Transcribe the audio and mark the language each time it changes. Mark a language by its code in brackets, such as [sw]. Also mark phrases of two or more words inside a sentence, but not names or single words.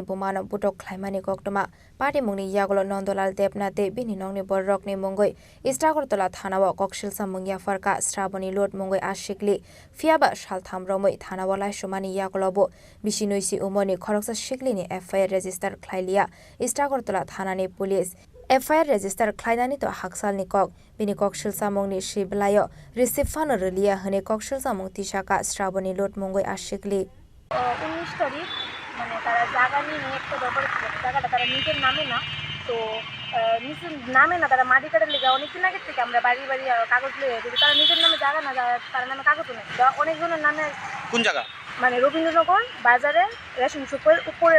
[trk] बुमानो बुटक ख्लाइमानि कक्तमा पार्टी मुंगनि यागलो नन्दलाल देबनाथे बिनि नंनि बररकनि मुंगै इस्टागरतला थानाव ककशिलसा मुंगिया फरका श्राबनि लोट मुंगै आशिकलि फियाबा सालथामरमै थानाव लाइसुमानि यागलबो बिसिनुइसि उमनि खरकसा शिकलिनि [en] FIR register [trk] ख्लाइलिया इस्टागरतला थानानि पुलिस [en] FIR register [trk] खाइनानि तो हाकसालनि कक बिनि ककशिलसा मुंनि शिबलाय रिसिफान रेलिया हने ककशिलसा मुंति शाका श्राबनि लोट मुंगै आशिकलि [bn] 19 তারিখ মানে তারা জায়গা নিয়ে একটা ব্যাপার জায়গাটা তারা নিজের নামে না তো নিজের নামে না তারা মাটি কাটার লেগে অনেকদিন আগে থেকে আমরা বাড়ি বাড়ি কাগজ লিয়ে যদি তারা নিজের নামে জায়গা না তার নামে কাগজও নেই অনেকজনের নামে কোন জায়গা মানে রবীন্দ্রনগর বাজারে রেশন শপের উপরে